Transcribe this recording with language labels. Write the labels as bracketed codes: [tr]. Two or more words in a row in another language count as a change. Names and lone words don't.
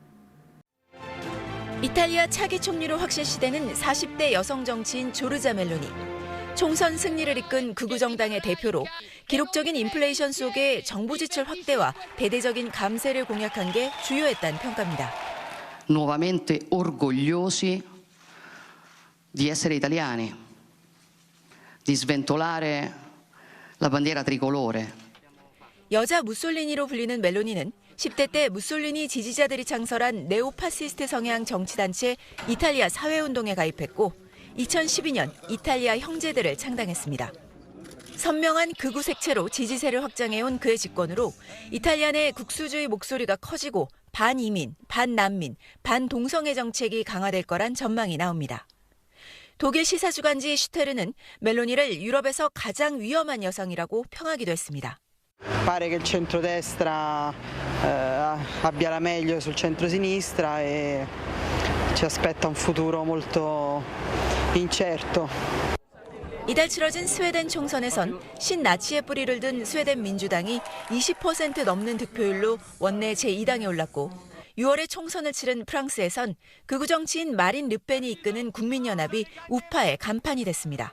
[ko] 이탈리아 차기 총리로 확실시되는 40대 여성 정치인 조르자 멜로니. 총선 승리를 이끈 극우 정당의 대표로 기록적인 인플레이션 속에 정부 지출 확대와 대대적인 감세를 공약한 게 주요했다는 평가입니다. [it] Nuovamente orgogliosi di essere italiani, di sventolare la bandiera tricolore. [ko] 여자 무솔리니로 불리는 멜로니는 10대 때 무솔리니 지지자들이 창설한 네오파시스트 성향 정치단체 이탈리아 사회운동에 가입했고 2012년 이탈리아 형제들을 창당했습니다. 선명한 극우 색채로 지지세를 확장해온 그의 집권으로 이탈리아 내 국수주의 목소리가 커지고 반이민, 반난민, 반동성애 정책이 강화될 거란 전망이 나옵니다. 독일 시사주간지 슈테르는 멜로니를 유럽에서 가장 위험한 여성이라고 평하기도 했습니다. [it] Pare che il centrodestra abbia la meglio sul centrosinistra e ci aspetta un futuro molto incerto. [ko] 이달 치러진 스웨덴 총선에선 신나치의 뿌리를 든 스웨덴 민주당이 20% 넘는 득표율로 원내 제2당에 올랐고 6월에 총선을 치른 프랑스에선 극우 정치인 마린 르펜이 이끄는 국민연합이 우파의 간판이 됐습니다.